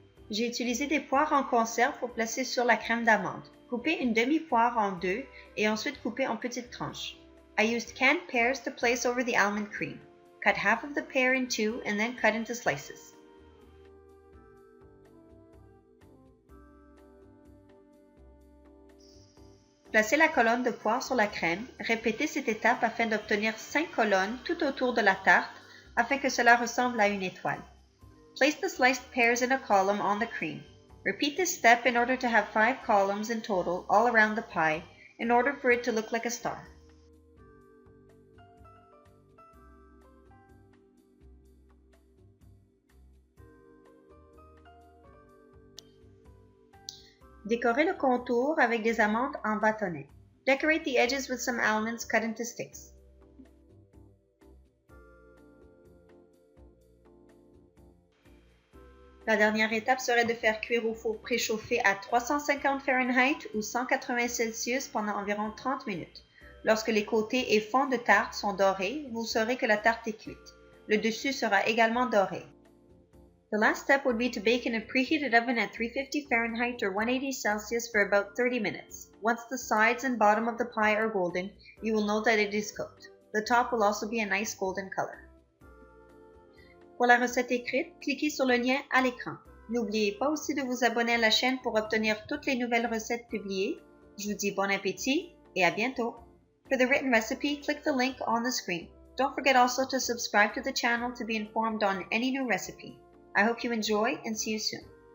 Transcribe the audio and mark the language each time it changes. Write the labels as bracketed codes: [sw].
[fr] J'ai utilisé des poires en conserve pour placer sur la crème d'amande. Coupez une demi-poire en deux et ensuite coupez en petites tranches. [en] I used canned pears to place over the almond cream. Cut half of the pear in two and then cut into slices. [fr] Placez la colonne de poire sur la crème. Répétez cette étape afin d'obtenir 5 colonnes tout autour de la tarte afin que cela ressemble à une étoile. [en] Place the sliced pears in a column on the cream. Repeat this step in order to have 5 columns in total all around the pie in order for it to look like a star. [fr] Décorez le contour avec des amandes en bâtonnets. [en] Decorate the edges with some almonds cut into sticks. [fr] La dernière étape serait de faire cuire au four préchauffé à 350 Fahrenheit ou 180 Celsius pendant environ 30 minutes. Lorsque les côtés et fond de tarte sont dorés, vous saurez que la tarte est cuite. Le dessus sera également doré. [en] The last step would be to bake in a preheated oven at 350 Fahrenheit or 180 Celsius for about 30 minutes. Once the sides and bottom of the pie are golden, you will know that it is cooked. The top will also be a nice golden color. [fr] Pour la recette écrite, cliquez sur le lien à l'écran. N'oubliez pas aussi de vous abonner à la chaîne pour obtenir toutes les nouvelles recettes publiées. Je vous dis bon appétit et à bientôt. [en] For the written recipe, click the link on the screen. Don't forget also to subscribe to the channel to be informed on any new recipe. I hope you enjoy and see you soon.